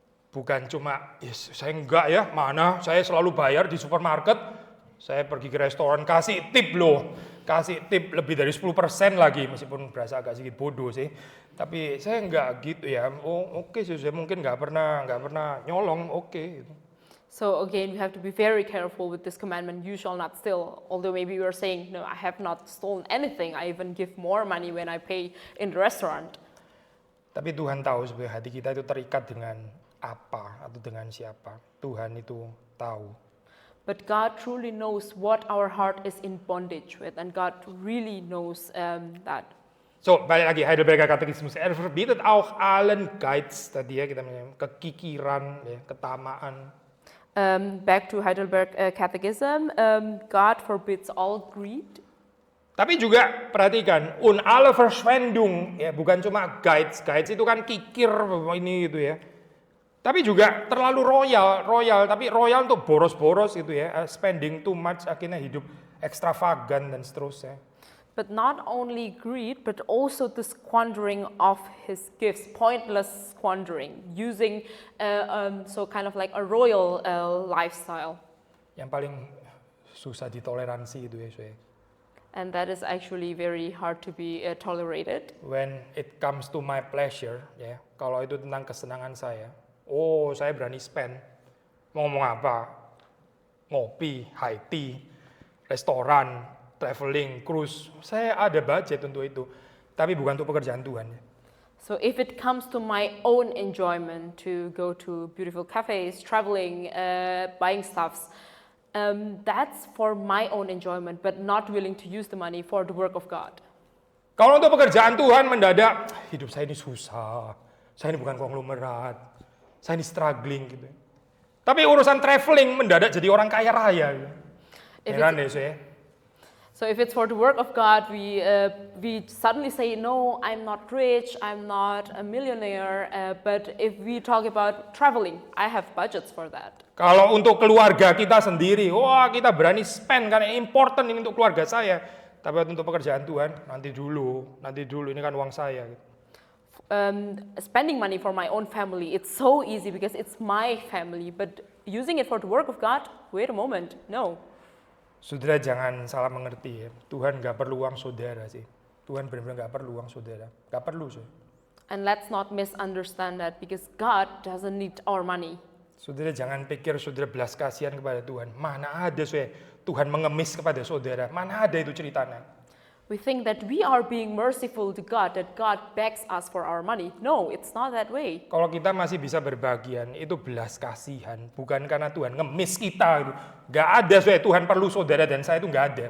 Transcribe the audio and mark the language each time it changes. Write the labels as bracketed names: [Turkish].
[Indonesian] Bukan cuma, yes, saya enggak ya, mana saya selalu bayar di supermarket, saya pergi ke restoran, kasih tip loh, kasih tip lebih dari 10% lagi, meskipun berasa agak sedikit bodoh sih, tapi saya enggak gitu ya, oke sih, saya mungkin enggak pernah nyolong, oke. [English] So again, we have to be very careful with this commandment, you shall not steal. Although maybe we are saying, no, I have not stolen anything. I even give more money when I pay in the restaurant. [Indonesian] Tapi Tuhan tahu sebenarnya hati kita itu terikat dengan apa atau dengan siapa. Tuhan itu tahu. [English] But God truly knows what our heart is in bondage with, and God really knows that. [Indonesian] So, balik lagi Heidelberger Katechismus. [German] Verbietet auch allen Geiz, [Indonesian] tadi ya kita kekikiran, ya, ketamaan. [English] Back to Heidelberg Catechism, God forbids all greed. [Indonesian] Tapi juga perhatikan, [German] alle Verschwendung, [Indonesian] ya bukan cuma Geiz itu kan kikir ini gitu ya. Tapi juga terlalu royal, tapi royal untuk boros-boros gitu ya, [English] spending too much [Indonesian] akhirnya hidup ekstravagan dan seterusnya. [English] But not only greed, but also the squandering of his gifts, pointless squandering, using so kind of like a royal lifestyle. [Indonesian] Yang paling susah ditoleransi itu ya, saya. [English] And that is actually very hard to be tolerated. When it comes to my pleasure, [Indonesian] ya, kalau itu tentang kesenangan saya berani spend. Mau ngomong apa? Ngopi, high tea, restoran, traveling, cruise, saya ada budget untuk itu, tapi bukan untuk pekerjaan Tuhan. [English] So if it comes to my own enjoyment, to go to beautiful cafes, traveling, buying stuffs, that's for my own enjoyment, but not willing to use the money for the work of God. [Indonesian] Kalau untuk pekerjaan Tuhan mendadak, hidup saya ini susah, saya ini bukan konglomerat, saya ini struggling gitu. Tapi urusan traveling mendadak jadi orang kaya raya. Gitu. Heran deh saya. [English] So if it's for the work of God, we suddenly say, no, I'm not rich, I'm not a millionaire. But if we talk about traveling, I have budgets for that. [Indonesian] Kalau untuk keluarga kita sendiri, kita berani spend karena important ini untuk keluarga saya. Tapi untuk pekerjaan Tuhan, nanti dulu, ini kan uang saya. [English] Spending money for my own family, it's so easy because it's my family. But using it for the work of God, wait a moment, no. [Indonesian] Saudara jangan salah mengerti ya, Tuhan gak perlu uang saudara sih. Tuhan benar-benar gak perlu uang saudara, gak perlu sih. [English] And let's not misunderstand that because God doesn't need our money. [Indonesian] Saudara jangan pikir saudara belas kasihan kepada Tuhan. Mana ada sih Tuhan mengemis kepada saudara, mana ada itu ceritanya. [English] We think that we are being merciful to God, that God begs us for our money. No, it's not that way. [Indonesian] Kalau kita masih bisa berbagian, itu belas kasihan. Bukan karena Tuhan ngemis kita. Gitu. Gak ada, Tuhan perlu saudara dan saya itu gak ada.